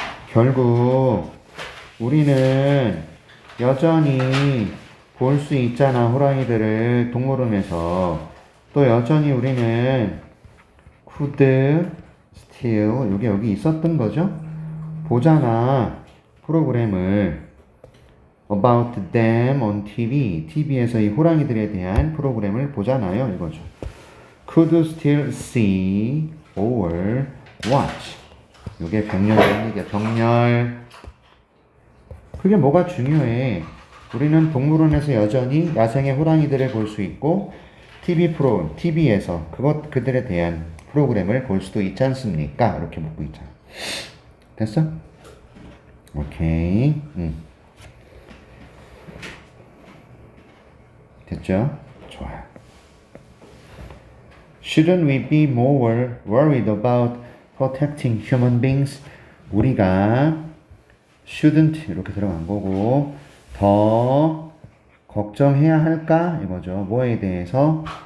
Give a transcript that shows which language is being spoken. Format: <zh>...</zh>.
<ko>결국 우리는 여전히 볼 수 있잖아. 호랑이들을 동물원에서. 또 여전히 우리는</ko> <en>could still</en> <ko>이게 여기 있었던 거죠. 보잖아. 프로그램을</ko> <en>about them on TV.</en> <ko>TV에서 이 호랑이들에 대한 프로그램을 보잖아요. 이거죠.</ko> <en>could still see or watch.</en> <ko>이게 병렬이라는 얘기야. 병렬. 그게 뭐가 중요해? 우리는 동물원에서 여전히 야생의 호랑이들을 볼 수 있고 TV에서 그들에 대한 프로그램을 볼 수도 있지 않습니까? 이렇게 묻고 있잖아. 됐어? 오케이. 됐죠? 좋아요.</ko> <en>Shouldn't we be more worried about protecting human beings?</en> <ko>우리가 shouldn't 이렇게 들어간 거고 더 걱정해야 할까? 이거죠. 뭐에 대해서?</ko>